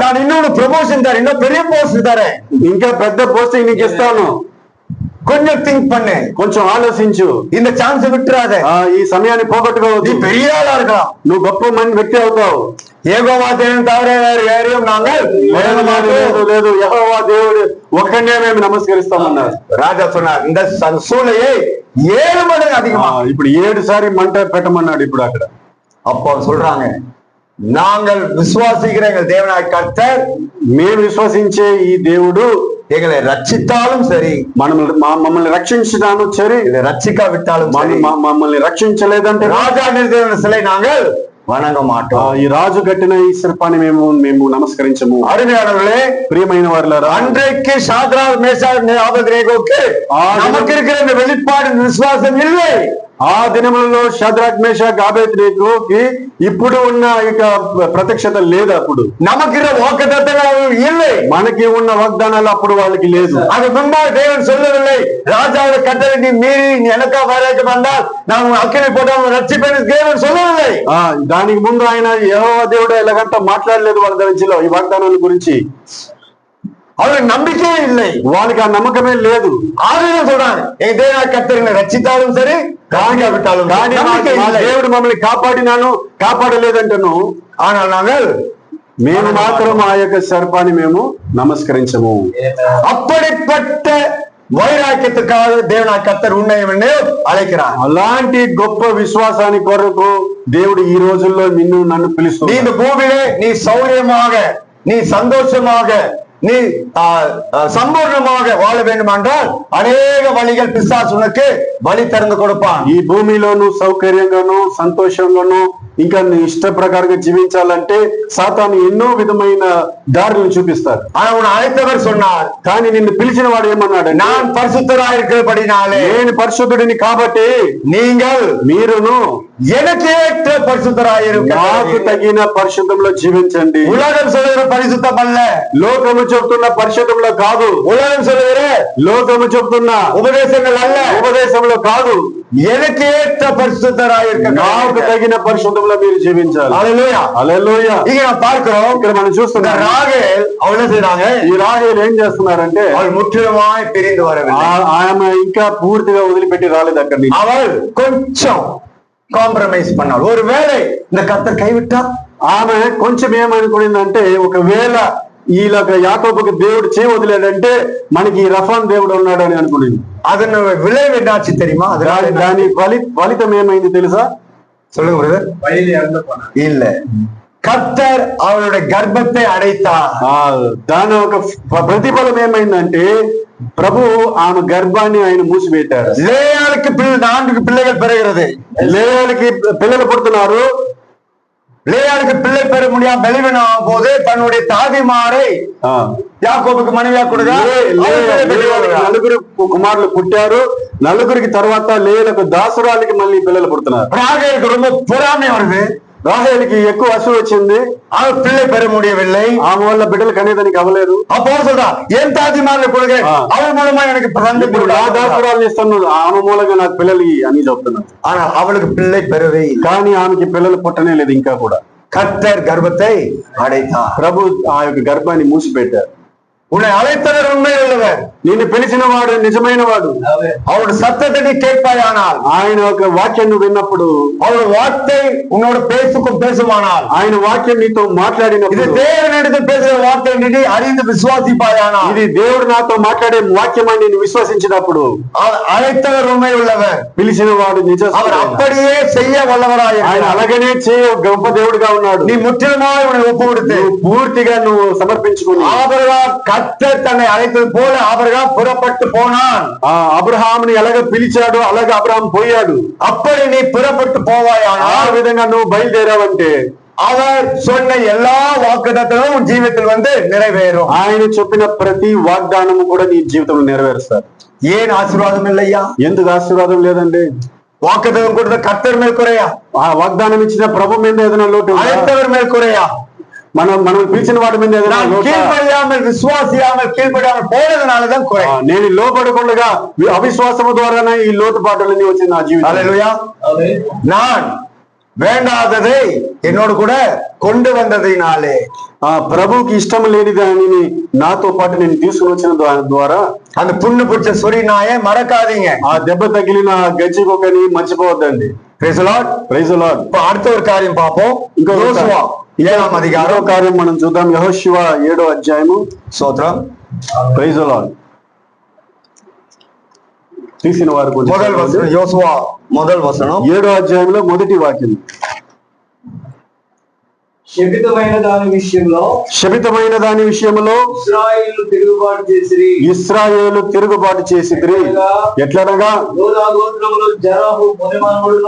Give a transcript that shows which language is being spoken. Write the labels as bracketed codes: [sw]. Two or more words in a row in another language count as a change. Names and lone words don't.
[ta] நான் இன்னொரு ப்ரமோஷன் தரேன், இன்னும் பெரிய போஸ்ட் தரேன், [te] ఇంకా పెద్ద పోస్టింగ్ నీకు ఇస్తాను, [ta] கொஞ்சம் திங்க் பண்ணு, [te] కొంచెం ఆలోచించు, [ta] இந்த சான்ஸ் விடாத, [te] ఈ సమయాన్ని పోగొట్టుకోవద్దు, [ta] பெரிய ஆளா இருக்கலாம், [te] నువ్వు గొప్ప వ్యక్తి అవుతావు. [ta] யெகோவா தேவனை தவிர வேறே நாங்கள் [te] లేదు, యెహోవా దేవుడు ఒక్కడే మేము నమస్కరిస్తామన్నారు. [ta] రాజా சொன்னார், இந்த சூளையை 7 மடங்கு அதிகமா, [te] ఇప్పుడు 7 సారి మంట పెట్టమన్నాడు. ఇప్పుడు అక్కడ [ta] அப்போ சொல்றாங்க, நாங்கள் விசுவாசிக்கிற எங்கள் தேவனாய் கர்த்தர், [te] మేము విశ్వసించే ఈ దేవుడు [ta] எங்களை ரட்சித்தாலும் சரி, [te] మమ్మల్ని రక్షించడాను సరే, [ta] ரட்சிக்கா விட்டாலும் [te] మమ్మల్ని రక్షించలేదంటే [ta] ராஜா நிறுத்தின சிலை நாங்கள் வணங்க மாட்டோம். [te] ఈ రాజు కట్టిన ఈ శిల్పాన్ని మేము నమస్కరించము. అరుణారులే, ప్రియమైన వారులారా, [ta] அன்றைக்கு சாத்ராக் மேஷாக் ஆபேத்நேகோக்கு நமக்கு இருக்கிற இந்த வெளிப்பாடு விசுவாసం இல்லை. [te] ఆ దినములలో షద్రక్ మేషాక్ ఆబేద్నెగోకి ఇప్పుడు ఉన్న ఇక ప్రత్యక్షత లేదు. అప్పుడు [ta] நமக்கு வாக்குத்தத்தங்கள் இல்லை, [te] మనకి ఉన్న వాగ్దానాలు అప్పుడు వాళ్ళకి లేదు. [ta] அது முன்பாக தேவன் சொல்லவில்லை, ராஜாவுடைய கட்டளை நீ மீறி நீ எனக்கா வரைக்கு வந்தால் நான் அக்கினி போட்டு ரட்சிப்பேன் தேவன் சொல்லவில்லை. [te] దానికి ముందు ఆయన యెహోవా దేవుడు ఎలాగంట మాట్లాడలేదు వాళ్ళ గురించి, ఈ వాగ్దానాల గురించి. [ta] அவருக்கு நம்பிக்கையே இல்லை, [te] వాళ్ళకి ఆ నమ్మకమే లేదు. [ta] ஆளுநர் சொல்றாங்க, எங்க தேவனாய் கர்த்தர் ரட்சித்தாலும் சரி காணாவிட்டாலும் [te] కానీ [ta] நம்பிக்கை [te] మా [ta] இல்லை. [te] దేవుడు మమ్మల్ని కాపాడినాను కాపాడలేదంటను [ta] ஆனால் நாங்கள் [te] మేము మాత్రం ఆ యొక్క సర్పాన్ని మేము నమస్కరించము. [ta] அப்படிப்பட்ட வைராக்கியத்துக்காக தேவனாய் கர்த்தர் உன்னை அழைக்கிறார். [te] అలాంటి గొప్ప విశ్వాసాని కొరకు దేవుడు ఈ రోజుల్లో నిన్ను నన్ను [ta] நீ [te] పిలుస్తున్నాడు. [ta] இந்த பூமியிலே நீ சௌரியமாக, நீ சந்தோஷமாக, நீ சம்பூர்ணமாக வாழ வேண்டும் என்றால் அநேக வழிகள் பிசாசு உனக்கு வழி திறந்து கொடுப்பான். [te] ఈ భూమిలో నువ్వు సౌకర్యంగాను సంతోషంగాను ఇంకా నీ ఇష్ట ప్రకారంగా జీవించాలంటే సాతాను ఎన్నో విధమైన దారులను చూపిస్తారు. [ta] ஆனா உன்னை அழைத்தவர் சொன்னார், [te] కానీ నిన్ను పిలిచిన వాడు ఏమన్నాడు? [ta] நான் பரிசுத்தராய் இருக்கிறபடினாலே [te] నేను పరిశుద్ధుడిని కాబట్టి [ta] நீங்கள் [te] మీరును [ta] எனக்கு ஏற்ற பரிசுத்தராய் [te] నాకు [ta] இருக்க. [te] తగిన పరిశుద్ధంలో జీవించండి. [ta] உலகம் சொல்லுகிற பரிசுத்தம் அல்ல, [te] లోకము చెప్తున్న పరిశుద్ధంలో కాదు, [ta] உலகம் சொல்லுகிற [te] లోకము చెప్తున్న [ta] உபதேசங்கள் அல்ல, [te] ఉపదేశంలో కాదు, [ta] எனக்கு ஏற்ற பரிசுத்தராய் இருக்க. [te] నాకు తగిన పరిశుద్ధంలో మీరు జీవించాలి. [ta] ஹல்லேலூயா. [te] హల్లెలూయా. [ta] இங்க நான் பார்க்கிறோம், [te] ఇక్కడ మనం [ta] இந்த [te] చూస్తున్నాం [ta] ராகேல் அவள் என்ன செய்றாங்க? [te] ఈ రాహేలు ఏం చేస్తున్నారంటే [ta] அவள் முற்றிலுமாய் பிரிந்து வரவில்லை. [te] ఆమె ఇంకా పూర్తిగా వదిలిపెట్టి రాలేదు అక్కడి నుంచి. [ta] அவள் கொஞ்சம் காம்ப்ரமைஸ் பண்ணாள். ஒருவேளை இந்த கர்த்தர் கைவிட்டா, [te] ఆమె కొంచెం ఏమనుకునిందంటే ఒకవేళ ఈలోక యాకోబుకి దేవుడు చేయి వదిలేడంటే మనకి ఈ రఫాన్ దేవుడు ఉన్నాడు అని అనుకునింది. [ta] அதன் விளைவு என்னாச்சு தெரியுமா? [te] దాని ఫలితం ఏమైంది తెలుసా? [ta] சொல்லுங்க பிரதர். வழியிலே இறந்து போனார். இல்ல, கர்த்தர் அவளுடைய கர்ப்பத்தை அடைத்தார். [te] దాని ఒక ప్రతిఫలం ఏమైందంటే ప్రభు ఆమె గర్భాన్ని ఆయన మూసిపెట్టారు. [ta] லேயாளுக்கு 4 பிள்ளைகள் பெறுகிறது. [te] లేయాలకి పిల్లలు పుడుతున్నారు. [ta] லேயாளுக்கு பிள்ளை பெற முடியாம பலவீனம் ஆகும் போது தன்னுடைய தாதிமாரை யாக்கோபுக்கு மனைவியா கொடுங்க. [te] నలుగురు కుమారులు పుట్టారు. నలుగురికి తర్వాత లేలకు దాసురాలకి మళ్ళీ పిల్లలు పుడుతున్నారు. [ta] ராகேலுக்கு ரொம்ப பொறாமை வருது. [te] రాహేలుకి ఎక్కువ అసలు వచ్చింది. [ta] அவர் பிள்ளை பெற முடியவில்லை. [te] ఆమె వల్ల బిడ్డలు కనేదానికి అవ్వలేదు. [ta] அப்போ சொல்றா, என் தாதிமாரை கொடுங்க, அவள் மூலமா எனக்கு [te] ఇప్పుడు నా దాసురాలు ఇస్తున్నాడు, ఆమె మూలంగా నాకు పిల్లలు అని చెప్తున్నాడు. [ta] ஆனா அவளுக்கு பிள்ளை பெறவே இல்லை. [te] కానీ ఆమెకి పిల్లలు పుట్టనే లేదు ఇంకా కూడా. [ta] கர்த்தர் கர்ப்பத்தை அடைத்தார். [te] ప్రభు ఆ యొక్క గర్భాన్ని మూసిపెట్టారు. [ta] உன்னை அழைத்தவர் உண்மை உள்ளவர், [te] నిన్ను పిలిచిన వాడు నిజమైన వాడు. [ta] அவருடைய சத்தத்தை நீ கேட்பாயானால், [te] ఆయన ఒక వాక్యం విన్నప్పుడు, [ta] அவருடைய வார்த்தை உன்னோட பேசுமானால், [te] ఆయన వాక్యం నీతో [ta] இது [te] మాట్లాడినప్పుడు, [ta] தேவனிடத்தில் பேசுகிற வார்த்தை நீ அறிந்து விசுவாசிப்பாயானால், [te] ఇది దేవుడు నాతో మాట్లాడే వాక్యం అని నేను విశ్వసించినప్పుడు, [ta] அழைத்தவர் உண்மை உள்ளவர், [te] పిలిచిన వాడు నిజ [ta] அவர் அப்படியே செய்ய வல்லவராய் [te] ఆయన అలాగనే చేయ గొప్ప దేవుడుగా ఉన్నాడు. [ta] நீ முற்றிலுமாய் உன்னை ஒப்பு கொடுத்து [te] పూర్తిగా నువ్వు సమర్పించుకుని, [ta] ஆபிரகாம் கர்த்தர் தன்னை அழைத்தது போல ஆபிரகாம் புறப்பட்டு போனான். [te] అబ్రహాముని ఎలాగ పిలిచాడు అలాగే అబ్రహాం పోయాడు. [ta] அப்படி நீ புறப்பட்டு போவாயானால், [te] ఆ విధంగా నువ్వు బయలుదేరావంటే [ta] அவர் சொன்ன எல்லா வாக்குத்தத்தமும் உன் ஜீவித்தில் வந்து நிறைவேறும். [te] ఆయన చెప్పిన ప్రతి వాగ్దానము కూడా నీ జీవితంలో నెరవేరుస్తారు. [ta] ஏன் ஆசீர்வாதம் இல்லையா? [te] ఎందుకు ఆశీర్వాదం లేదండి? [ta] வாக்குத்தத்தம் கொடுத்த கர்த்தர் மேல் குறையா? [te] ఆ వాగ్దానం ఇచ్చిన ప్రభు మీద ఏదైనా లోటు ఉందా? [ta] அழைத்தவர் மேல் குறையா? [te] మనం పిలిచిన వాడి మీద ఏదైనా [ta] நான் [te] లోటా? [ta] கீழ்ப்படியாமல் விசுவாசியாமல் கீழ்ப்படியாமல் போனதுனாலதான் குறை. [te] నేను లోపడకుండా అవిశ్వాసము ద్వారానే ఈ లోటుపాటులన్నీ వచ్చింది నా జీవితం. [ta] ஹல்லேலூயா. ஆமென். நான் வேண்டாததை என்னோடு கூட கொண்டு வந்ததினாலே, [te] ప్రభుకి ఇష్టం లేని దానిని నాతో పాటు నేను తీసుకుని వచ్చిన ద్వారా [ta] அந்த புண்ணு பிடிச்ச சொறி நாயை மறக்காதீங்க. [te] ఆ దెబ్బ తగిలిన గజ్జికొకని మర్చిపోవద్దండి. [en] Praise the Lord. Praise the Lord. [ta] இப்ப அடுத்த ஒரு காரியம் பார்ப்போம். [te] ఇంకో [ta] யோசுவா 7ஆம் [te] మరో [ta] அதிகாரம். [te] కార్యం మనం చూద్దాం. యెహోషువ 7వ అధ్యాయము. [ta] ஸ்தோத்திரம். [en] Praise the Lord. [te] తీసిన వారు కొంచెం [ta] முதல் வசனம், யோசுவா முதல் வசனம். [te] 7వ అధ్యాయంలో మొదటి వాక్యం. శపితమైన దాని విషయంలో శపితమైన దాని విషయంలో ఇశ్రాయేలు తిరుగుబాటు చేసిరి. ఇశ్రాయేలు తిరుగుబాటు చేసిరి. ఎట్లనగా యూదా గోత్రములో జరహు మునిమనుమడును,